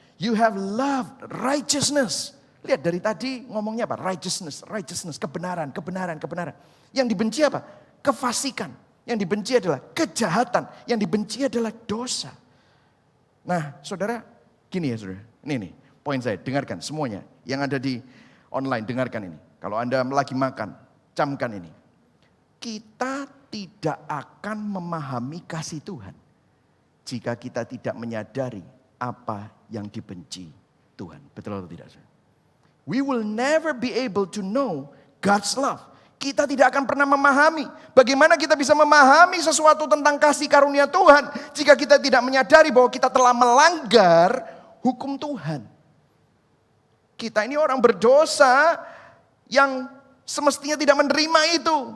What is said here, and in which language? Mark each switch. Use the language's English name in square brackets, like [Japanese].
[English] You have loved righteousness. [Indonesian] Lihat dari tadi ngomongnya apa? Righteousness, kebenaran. Yang dibenci apa? Kefasikan. Yang dibenci adalah kejahatan. Yang dibenci adalah dosa. Nah saudara, gini ya saudara. Ini poin saya, dengarkan semuanya. Yang ada di online, dengarkan ini. Kalau Anda lagi makan, camkan ini. Kita tidak akan memahami kasih Tuhan jika kita tidak menyadari apa yang dibenci Tuhan. Betul atau tidak? [English] We will never be able to know God's love. [Indonesian] Kita tidak akan pernah memahami. Bagaimana kita bisa memahami sesuatu tentang kasih karunia Tuhan jika kita tidak menyadari bahwa kita telah melanggar hukum Tuhan. Kita ini orang berdosa yang semestinya tidak menerima itu.